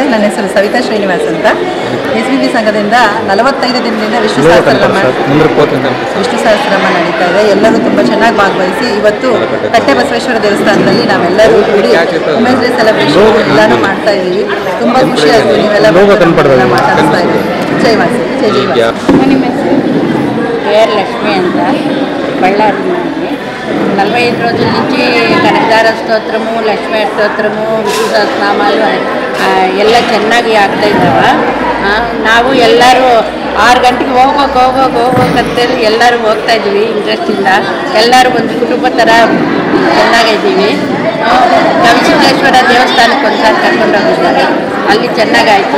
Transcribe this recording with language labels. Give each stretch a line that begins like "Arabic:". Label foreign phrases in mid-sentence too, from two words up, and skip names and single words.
Kannada: ನನ್ನ ಹೆಸರು ಸವಿತಾ ಶ್ರೀನಿವಾಸ್ ಅಂತ. SBB ಸಂಘದಿಂದ 45 ದಿನದಿಂದ ವಿಷ್ಣು ಸಹಸ್ರನಾಮ ನಡೀತಾ ಇದೆ. ಎಲ್ಲರೂ ತುಂಬ ಚೆನ್ನಾಗಿ ಭಾಗವಹಿಸಿ ಇವತ್ತು ಕಟ್ಟೆ ಬಸವೇಶ್ವರ ದೇವಸ್ಥಾನದಲ್ಲಿ ನಾವೆಲ್ಲರೂ ಕೂಡಿ
English: women's day celebration
Kannada: ಎಲ್ಲನೂ ಮಾಡ್ತಾ ಇದ್ದೀವಿ. ತುಂಬ ಖುಷಿ ಆಯಿತು ನೀವೆಲ್ಲ ಮಾತಾಡ್ತಾ ಇದ್ದೀವಿ. ಜೈ ಮಾಸಿ, ಜೈ ಜೈ ಮಾಸಿ. ನಿಮ್ಮ ಹೆಸರು? KR లక్ష్మి ಅಂತ, బళ్ళారి.
Telugu: 45 రోజుల నుంచి కనకదార స్తోత్రము, లక్ష్మీ స్తోత్రము,
Kannada: ವಿಷ್ಣು ಸಹಸ್ರನಾಮಾలు ಎಲ್ಲ ಚೆನ್ನಾಗಿ ಆಗ್ತಾ ಇದ್ದಾವೆ. ನಾವು ಎಲ್ಲರೂ 6 ಗಂಟೆಗೆ ಹೋಗ್ಬೇಕಂತೇಳಿ ಎಲ್ಲರೂ ಹೋಗ್ತಾ ಇದ್ದೀವಿ ಇಂಟ್ರೆಸ್ಟಿಂದ. ಎಲ್ಲರೂ ಒಂದು ಕುಟುಂಬ ಥರ ಚೆನ್ನಾಗಿದ್ದೀವಿ. ಗವಿಸಿದ್ದೇಶ್ವರ ದೇವಸ್ಥಾನಕ್ಕೆ ಒಂದ್ಸಾರಿ ಕರ್ಕೊಂಡು ಹೋಗಿದ್ದಾರೆ, ಅಲ್ಲಿ ಚೆನ್ನಾಗಾಯಿತು.